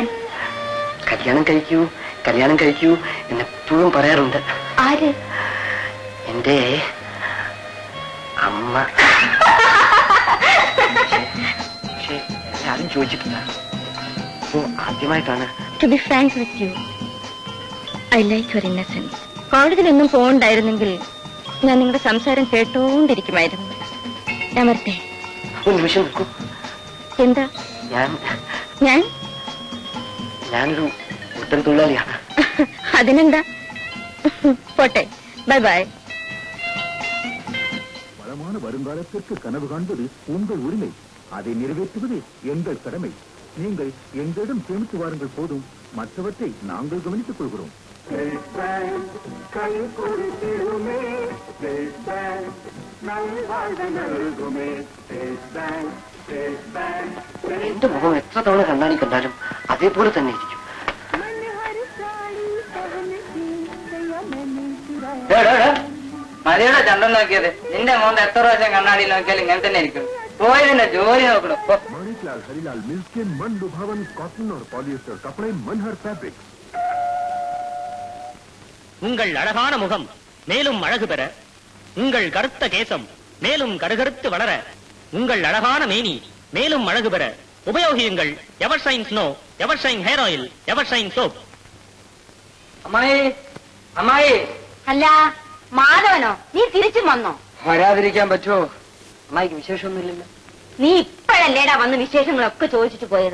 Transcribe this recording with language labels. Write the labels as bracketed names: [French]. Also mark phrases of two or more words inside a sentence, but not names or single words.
[Malayalam] കല്യാണം കഴിക്കൂ, കല്യാണം കഴിക്കൂ എന്നെപ്പോഴും പറയാറുണ്ട്. ആര്? എന്റെ അമ്മ. പക്ഷേ ആരും ചോദിച്ചിട്ടില്ല. അപ്പോ ആദ്യമായിട്ടാണ്. [English] To be frank with you, I like your innocence. [Malayalam] കോളേജിലൊന്നും പോകണ്ടായിരുന്നെങ്കിൽ ഞാൻ നിങ്ങളുടെ സംസാരം കേട്ടോണ്ടിരിക്കുമായിരുന്നു. ഞാൻ വരട്ടെ? ഒരു നിമിഷം നിൽക്കൂ. എന്താ? ഞാനൊരു ഉത്തര തൊഴിലാളിയാണ്. അതിനെന്താ, പോട്ടെ, [English] bye bye. [Tamil] வளமான வருங்காலத்திற்கு கனவு காண்பது உங்கள் உரிமை. அதை நிறைவேற்றுவது எங்கள் கடமை. நீங்கள் எங்களிடம் சேமித்து வாருங்கள் போதும், மற்றவற்றை நாங்கள் கவனித்துக் கொள்கிறோம். [Malayalam] എന്റെ മുഖം എത്ര തവണ കണ്ണാടി കണ്ടാലും അതേപോലെ തന്നെ ഇരിക്കും. മതിയുടെ ചന്തം നോക്കിയത്. നിന്റെ മോന്ത് എത്ര പ്രാവശ്യം കണ്ണാടി നോക്കിയാലും ഇങ്ങനെ തന്നെ ഇരിക്കും. പോയി നിന്റെ ജോലി നോക്കണം. [Hindi] मणिलाल हरिलाल मिल्स के मन लुभावन कॉटन और पॉलिएस्टर कपड़े मनहर फैब्रिक. [Tamil] உங்கள் அழகான முகம் மேலும் அழகு பெற, உங்கள் கருத்த கேசம் மேலும் கருகருத்து வளர, உங்கள் அழகான மேனி மேலும் அழகு பெற ഉപയോഗിയുங்கள் എവർഷൈൻ സ്നോ, എവർഷൈൻ ഹെയർ ഓയിൽ, എവർഷൈൻ സോപ്പ്. [Malayalam] അമ്മായി, അമ്മായി. അല്ല, മാധവനോ? നീ തിരിച്ചും വന്നോ? വരാതിരിക്കാൻ പറ്റുമോ? അമ്മായിക്ക് വിശേഷമൊന്നുമില്ലല്ലോ. നീ ഇപ്പോഴല്ലേടാ വന്ന് വിശേഷങ്ങളൊക്കെ ചോദിച്ചിട്ട് പോയത്?